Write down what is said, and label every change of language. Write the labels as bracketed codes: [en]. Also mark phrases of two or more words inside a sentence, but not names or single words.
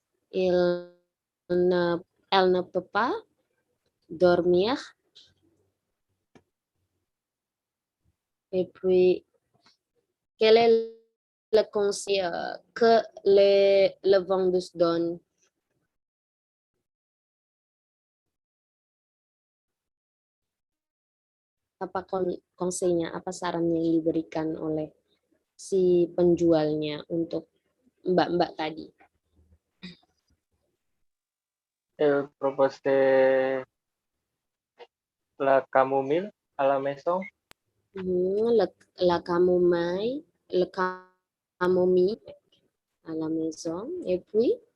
[fr] Elle ne peut pas dormir. Et puis, quel est le conseil que le vendeur donne? [id] Apa konseinya, apa sarannya yang diberikan oleh si penjualnya untuk mbak-mbak tadi? [fr] Elle propose la camomille à la maison. La camomille à la maison. Et puis?